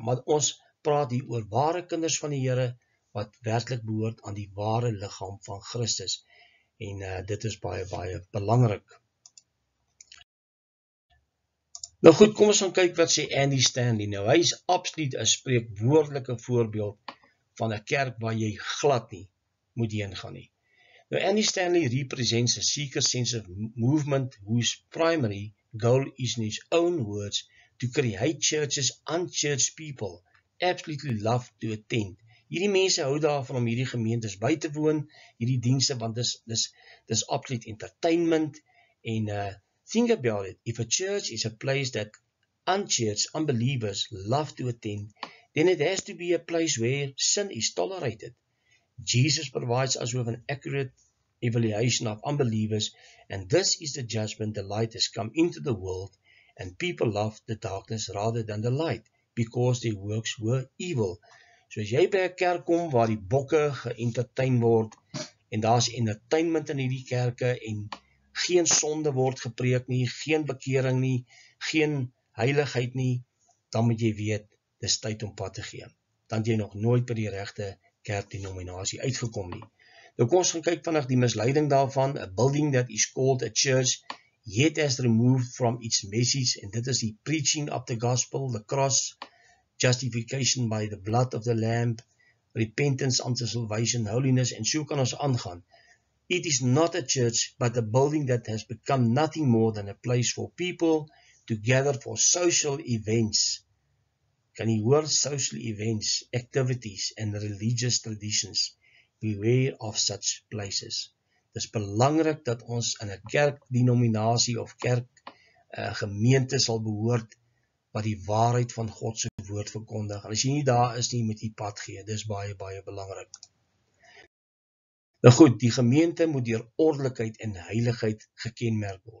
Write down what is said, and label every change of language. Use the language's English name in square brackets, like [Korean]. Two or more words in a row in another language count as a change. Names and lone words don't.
[Afrikaans] Maar ons praat hier oor ware kinders van die Here, wat werklik behoort aan die ware liggaam van Christus. En dit is baie belangrik. Nou goed, kom ons gaan kyk wat sê Andy Stanley. Nou, hy is absoluut 'n spreekwoordelike voorbeeld van 'n kerk waar jy glad nie moet heen gaan nie. [English] Now, Andy Stanley represents a seeker-sensitive movement whose primary goal is, in his own words, to create churches unchurched people absolutely love to attend, [Afrikaans] Hierdie mense hou daarvan om hierdie gemeentes by te woon, hierdie dienste, want dis absolute entertainment. [English] En think about it, if a church is a place that unchurched unbelievers love to attend, then it has to be a place where sin is tolerated. Jesus provides us with an accurate evaluation of unbelievers, and this is the judgment. The light has come into the world, and people love the darkness rather than the light, because their works were evil. [Afrikaans] So as jy by 'n kerk kom waar die bokke geëntertain word, en daar's entertainment in hierdie kerke, en geen sonde word gepreek nie, geen bekering nie, geen heiligheid nie, dan moet jy weet, dis tyd om pad te gee. Dan het jy nog nooit by die regte kerkdenominasie uitgekom nie. Nou kom ons gaan kyk vandag die misleiding daarvan. [English] A building that is called a church, yet has removed from its message, [Afrikaans] en dit is die [English] preaching of the gospel, the cross, justification by the blood of the lamb, repentance unto salvation, holiness, [Afrikaans] en so kan ons aangaan. [English] It is not a church, but a building that has become nothing more than a place for people to gather for social events. [Afrikaans] Kan jy hoor? [English] Social events, activities, and religious traditions. Beware of such places. [Afrikaans] Dit is belangrik dat ons in 'n kerkdenominasie of kerkgemeente sal behoort wat die waarheid van God se woord verkondig. En as jy nie daar is nie, moet jy pad gee. Dis baie, baie belangrik. Nou goed, die gemeente moet deur ordelikheid en heiligheid gekenmerk word.